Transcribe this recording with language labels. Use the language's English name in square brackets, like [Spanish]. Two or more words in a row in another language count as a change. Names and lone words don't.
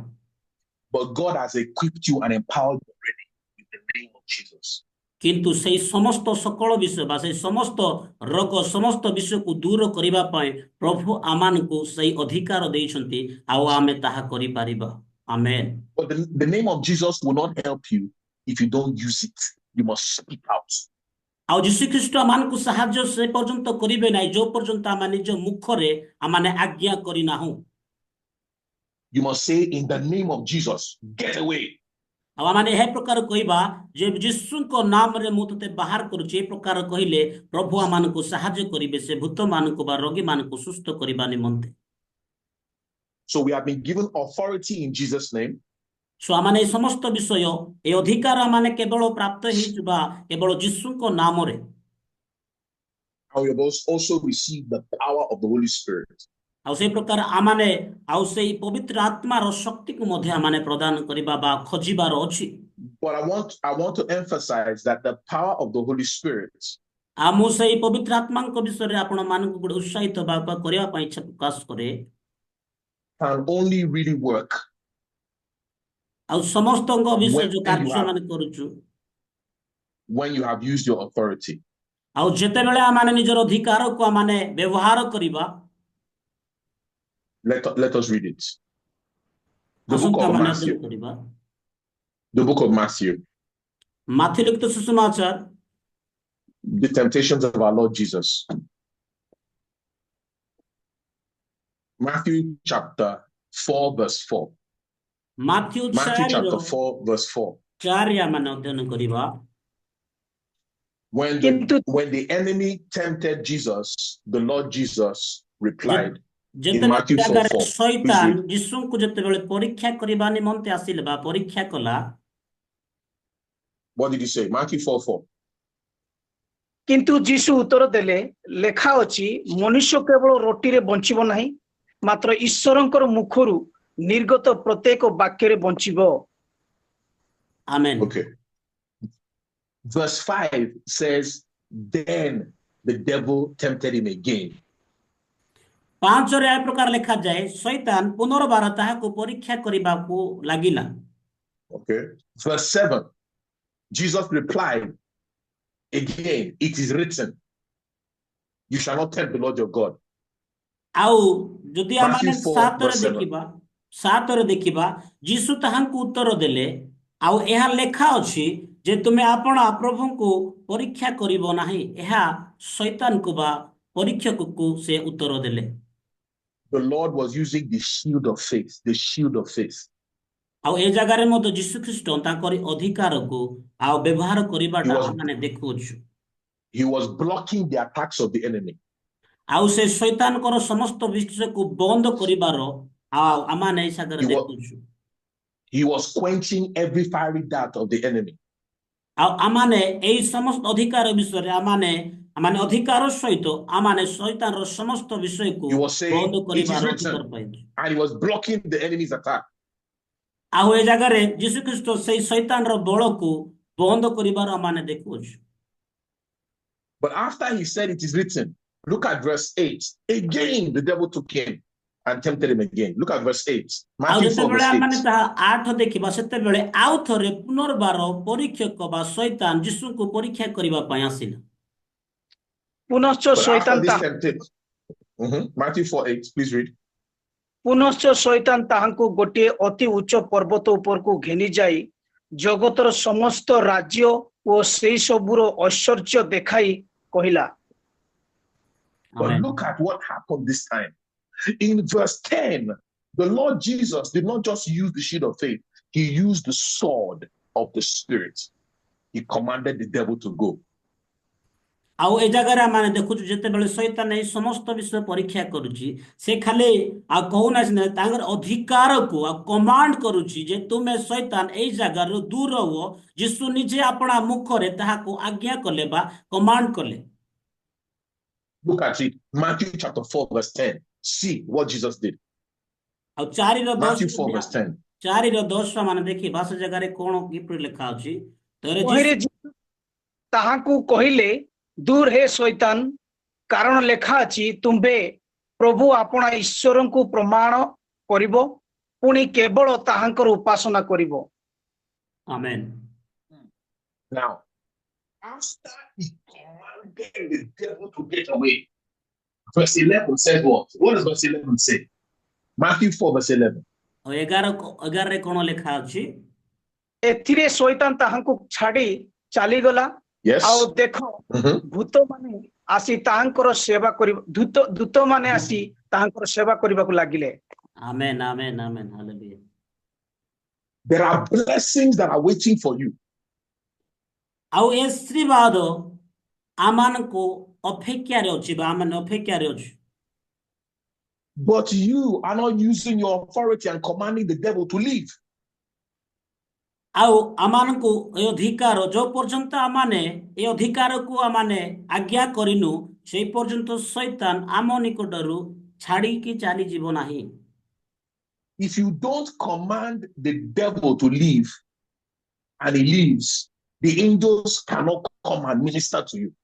[English] But God has equipped you and empowered you already in the name of Jesus. [Odia] କିନ୍ତୁ ସେଇ ସମସ୍ତ ସକଳ ବିଷୟ ବା ସେଇ ସମସ୍ତ ରୋଗ ସମସ୍ତ ବିଷୟକୁ ଦୂର କରିବା ପାଇଁ ପ୍ରଭୁ ଆମମାନଙ୍କୁ ସେଇ ଅଧିକାର ଦେଇଛନ୍ତି, ଆଉ ଆମେ ତାହା କରିପାରିବା। ଆମେନ୍। [English] But the name of Jesus will not help you if you don't use it. You must speak out. [Odia] ଆଉ ଯୀଶୁଖ୍ରୀଷ୍ଟ ଆମମାନଙ୍କୁ ସାହାଯ୍ୟ ସେ ପର୍ଯ୍ୟନ୍ତ କରିବେ ନାହିଁ ଯୋଉ ପର୍ଯ୍ୟନ୍ତ ଆମେ ନିଜ ମୁଖରେ ଆମେ ଆଜ୍ଞା କରିନାହୁଁ। [English] You must say, in the name of Jesus, get away. [Odia] ଆଉ ଆମେ ଏହା ପ୍ରକାର କହିବା ଯେ ଯୀଶୁଙ୍କ ନାମରେ ମୁଁ ତତେ ବାହାର କରୁଛି, ଏ ପ୍ରକାର କହିଲେ ପ୍ରଭୁ ଆମମାନଙ୍କୁ ସାହାଯ୍ୟ କରିବେ ସେ ଭୂତମାନଙ୍କୁ ବା ରୋଗୀମାନଙ୍କୁ ସୁସ୍ଥ କରିବା ନିମନ୍ତେ। [English] So we have been given authority in Jesus' name. [Odia] ମାନେ এই ସମସ୍ତ ବିଷୟ ଏ ଅଧିକାର ମାନେ କେବଳ ପ୍ରାପ୍ତ ହେଇଯିବା କେବଳ ଯୀଶୁଙ୍କ ନାମରେ। [English] And we have also received the power of the Holy Spirit. [Odia] ଆଉ ସେଇ ପ୍ରକାର ଆମମାନେ ଆଉ ସେଇ ପବିତ୍ର ଆତ୍ମାର ଶକ୍ତିକୁ ମଧ୍ୟ ଆମମାନେ ପ୍ରଦାନ କରିବା ବା ଖୋଜିବାର ଅଛି। [English] But I want to emphasize that the power of the Holy Spirit [Odia] ଆଉ ମୁଁ ସେଇ ପବିତ୍ର ଆତ୍ମାଙ୍କ ବିଷୟରେ ଆପଣ ମାନଙ୍କୁ ଗୋଟେ ଉତ୍ସାହିତ ବା କରିବା ପାଇଁ ଇଚ୍ଛା ପ୍ରକାଶ କରେ। [English] can only really work [Odia] ଆଉ ସମସ୍ତଙ୍କ ବିଷୟ ଯୋଉ [English] when [Odia] କାର୍ଯ୍ୟ ମାନେ କରୁଛୁ, [English] you have used your authority. [Odia] ଆଉ ଯେତେବେଳେ ଆମେ ନିଜର ଅଧିକାରକୁ ଆମେ ବ୍ୟବହାର କରିବା। [English] Let us read it. The book [Odia] ଆସନ୍ତୁ [English] of [Odia] ଆମେ [English] Matthew. [Odia] ଅଧ୍ୟୟନ କରିବା [English] The book of Matthew. [Odia] ମାଥ୍ୟୁ ଲିଖିତ ସୁସମାଚାର, [English] The temptations of our Lord Jesus. Matthew chapter 4 verse 4. [Odia] ମାଥ୍ୟୁ [English] Matthew 4 chapter 4 verse 4. [Odia] ଆମେ ଅଧ୍ୟୟନ କରିବା। [English] When the enemy tempted Jesus, the Lord Jesus replied in Matthew 4:4. [Odia] ଶୈତାନ ଯୀଶୁଙ୍କୁ ଯେତେବେଳେ ପରୀକ୍ଷା କରିବା ନିମନ୍ତେ ଆସିଲେ ବା ପରୀକ୍ଷା କଲା, [English] What did he say? Matthew 4:4. [Odia] କିନ୍ତୁ ଯୀଶୁ ଉତ୍ତର ଦେଲେ, ଲେଖା ଅଛି, ମନୁଷ୍ୟ କେବଳ ରୋଟିରେ ବଞ୍ଚିବ ନାହିଁ, ମାତ୍ର ଈଶ୍ୱରଙ୍କର ମୁଖରୁ ନିର୍ଗତ ପ୍ରତ୍ୟେକ ବାକ୍ୟରେ ବଞ୍ଚିବ। ଆମେନ୍। [English] Okay. Verse 5 says, then the devil tempted him again. [Odia] 5 ଏ ପ୍ରକାର ଲେଖାଯାଏ, ଶୈତାନ ପୁନର୍ବାର ତାହାକୁ ପରୀକ୍ଷା କରିବାକୁ ଲାଗିଲା। [English] Okay. Verse 7, Jesus replied again, it is written, you shall not tempt the Lord your God. [Odia] ଆଉ ଯଦି ଆମେ [English] Matthew 4 verse 7. [Odia] 7ରେ ଦେଖିବା, ଯୀଶୁ ତାହାଙ୍କୁ ଉତ୍ତର ଦେଲେ, ଆଉ ଏହା ଲେଖା ଅଛି ଯେ ତୁମେ ଆପଣ ପ୍ରଭୁଙ୍କୁ ପରୀକ୍ଷା କରିବ ନାହିଁ। ଏହା ଶୈତାନକୁ ବା ପରୀକ୍ଷକକୁ ସେ ଉତ୍ତର ଦେଲେ। [English] The Lord was using the shield of faith, the shield of faith. [Odia] ଆଉ ଏ ଜାଗାରେ ମଧ୍ୟ ଯୀଶୁ ଖ୍ରୀଷ୍ଟ ତାଙ୍କର ଅଧିକାରକୁ ଆଉ ବ୍ୟବହାର କରିବାଟା ଆମେ ଦେଖୁଛୁ। [English] He was blocking the attacks of the enemy. [Odia] ଆଉ ସେ ଶୈତାନଙ୍କର ସମସ୍ତ ବିଷୟକୁ ବନ୍ଦ କରିବାର ଆଉ ଆମେ ଏ ଜାଗାରେ ଦେଖୁଛୁ। [English] He was quenching every fiery dart of the enemy. [Odia] ଆଉ ଆମେ ଏଇ ସମସ୍ତ ଅଧିକାର ବିଷୟରେ ଆମେ ମାନେ ଅଧିକାର ସହିତ ଆମମାନେ ଶୈତାନର ସମସ୍ତ ବିଷୟକୁ [English] He was saying, [Odia] ବନ୍ଦ [English] it is [Odia] କରିବାର [English] written, [Odia] ଅଧିକାର ପାଇଛୁ। [English] and he was blocking the enemy's attack. [Odia] ଆଉ ଏ ଜାଗାରେ ଯୀଶୁ ଖ୍ରୀଷ୍ଟ ସେଇ ଶୈତାନର ବଳକୁ ବନ୍ଦ କରିବାର ଆମମାନେ ଦେଖୁଛୁ। [English] But after he said it is written, look at verse 8. Again, the devil took him and tempted him again. Look at verse 8. [Odia] ଆଉ [English] Matthew 4, [Odia] ଯେତେବେଳେ [English] verse [Odia] ଆମମାନେ [English] 8. [Odia] ତାହା 8 ଦେଖିବା ସେତେବେଳେ ଆଉ ଥରେ ପୁନର୍ବାର ପରୀକ୍ଷକ ବା ଶୈତାନ ଯୀଶୁଙ୍କୁ ପରୀକ୍ଷା କରିବା ପାଇଁ ଆସିଲା। ପୁନଶ୍ଚ [English] But after [Odia] ଶୈତାନ [English] this [Odia] ତାହା [English] temptation, Matthew 4, 8, please read. [Odia] ପୁନଶ୍ଚ ଶୈତାନ ତାହାଙ୍କୁ ଗୋଟିଏ ଅତି ଉଚ୍ଚ ପର୍ବତ ଉପରକୁ ଘେନି ଯାଇ ଜଗତର ସମସ୍ତ ରାଜ୍ୟ ଓ ସେଇ ସବୁର ଐଶ୍ୱର୍ଯ୍ୟ ଦେଖାଇ କହିଲା। [English] But Amen. look at what happened this time. In verse 10, the Lord Jesus did not just use the shield of faith, he used the sword of the Spirit. He commanded the devil to go. [Odia] ଆଉ ଏ ଜାଗାରେ ଆମେ ଦେଖୁଛୁ ଯେତେବେଳେ ଶୈତାନ ଏଇ ସମସ୍ତ ବିଷୟ ପରୀକ୍ଷା କରୁଛି ସେ ଖାଲି ଆଉ କହୁନାହିଁ ନା ତାଙ୍କର ଅଧିକାରକୁ ଆଉ କମାଣ୍ଡ କରୁଛି ଯେ ତୁମେ ଶୈତାନ ଏଇ ଜାଗାରୁ ଦୂର ହୁଅ। ଯୀଶୁ ନିଜେ ଆପଣା ମୁଖରେ ତାହାକୁ ଆଜ୍ଞା କଲେ ବା କମାଣ୍ଡ କଲେ। [English] Look at it. Matthew chapter 4, verse 10. See what Jesus did. [Odia] ଆଉ 4ର 10 [English] Matthew 4, verse 10. [Odia] 4ର 10 ମାନେ ଦେଖିବା ସେ ଜାଗାରେ କଣ କିପରି ଲେଖା ଅଛି। ତହିଁରେ ତାହାଙ୍କୁ କହିଲେ ଦୂର ହେ ଶୈତାନ, କାରଣ ଲେଖା ଅଛି ତୁମ୍ଭେ ପ୍ରଭୁ ଆପଣା ଈଶ୍ୱରଙ୍କୁ ପ୍ରମାଣ କରିବ, ପୁଣି କେବଳ ତାହାଙ୍କର ଉପାସନା କରିବ। ଆମେନ୍। [English] Now, after he commanded the devil to get away, verse 11 says what? What does verse 11 say? Matthew 4, verse 11. [Odia] ଆଉ 11ରେ କଣ ଲେଖା ଅଛି? ଏଥିରେ ଶୈତାନ ତାହାଙ୍କୁ ଛାଡି ଚାଲିଗଲା। [English] Yes. [Odia] ଆଉ ଦେଖ ଭୂତମାନେ ଆସି ତାହାଙ୍କର ସେବା କରିବା ଦୂତମାନେ ଆସି ତାହାଙ୍କର ସେବା କରିବାକୁ ଲାଗିଲେ। ଆମେନ୍ ଆମେନ୍ ଆମେନ୍ ହାଲେଲୁୟା। [English] There are blessings that are waiting for you. [Odia] ଆଉ ଏ ଆଶୀର୍ବାଦ ଆମମାନଙ୍କୁ ଅପେକ୍ଷାରେ ଅଛି ବା ଆମେ ଅପେକ୍ଷାରେ ଅଛୁ। [English] But you are not using your authority and commanding the devil to leave. [Odia] ଆଉ ଆମମାନଙ୍କୁ ଏ ଅଧିକାର ଯୋଉ ପର୍ଯ୍ୟନ୍ତ ଆମମାନେ ଏ ଅଧିକାରକୁ ଆମମାନେ ଆଜ୍ଞା କରିନୁ ସେଇ ପର୍ଯ୍ୟନ୍ତ ଶୈତାନ ଆମ ନିକଟରୁ ଛାଡ଼ିକି ଚାଲିଯିବ ନାହିଁ। [English] If you don't command the devil to leave and he leaves, the angels cannot come and minister to you.